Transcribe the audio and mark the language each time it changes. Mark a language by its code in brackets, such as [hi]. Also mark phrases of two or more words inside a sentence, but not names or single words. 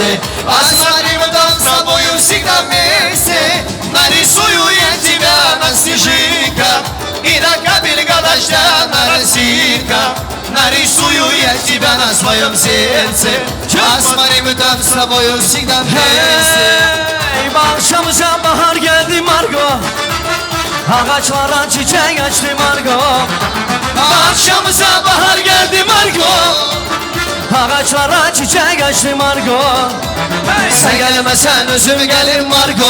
[ru] Посмотри, мы там с тобою всегда вместе. Нарисую я тебя на снежинках и на капельках дождя на росинках. Нарисую я тебя на своем сердце. Посмотри, мы там с тобою всегда вместе. [tr] Bahçamıza bahar geldi Margo, ağaçlara çiçek açtı Margo. Bahçamıza bahar geldi Margo, ağaçlara çiçek açtı Margo. Sen gelmesen özüm gelir Margo.